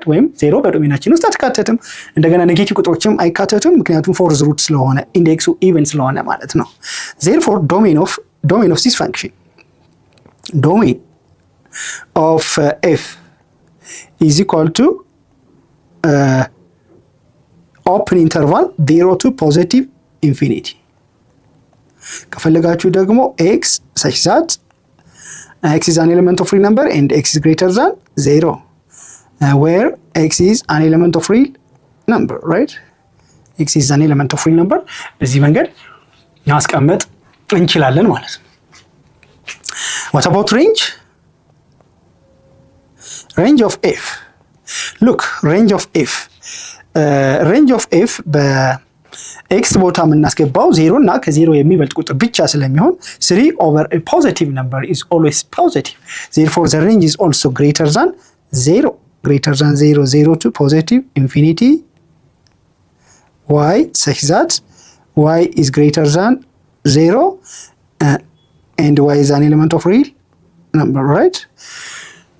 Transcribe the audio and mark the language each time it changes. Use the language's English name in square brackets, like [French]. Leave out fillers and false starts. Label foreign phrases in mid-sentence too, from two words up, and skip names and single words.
[Amharic] ወይም 0 በዶሜናችን ውስጥ አትካተትም። እንደገና ኔጌቲቭ ቁጥሮችም አይካተቱም፣ ምክንያቱም [English] fourth root [Amharic] ስለሆነ ኢንዴክሱ ኢቨን ስለሆነ ማለት ነው። [English] therefore domain of this function, domain of f is equal to open interval 0 to positive infinity. [Amharic] ከፈለጋችሁ ደግሞ [English] x such that x is an element of real number and x is greater than 0, where x is an element of real number, right? x is an element of real number. [Amharic] በዚህ መንገድ ማስቀመጥ እንችላለን ማለት ነው። [English] what about range? range of f, look, range of f [Amharic] በx ቦታ የምናስገባው 0 እና ከ0 የሚበልጥ ቁጥር ብቻ ስለሚሆን [English] 3 over a positive number is always positive, therefore the range is also greater than 0 to positive infinity. Why? Such that y is greater than 0 and y is an element of real number, right?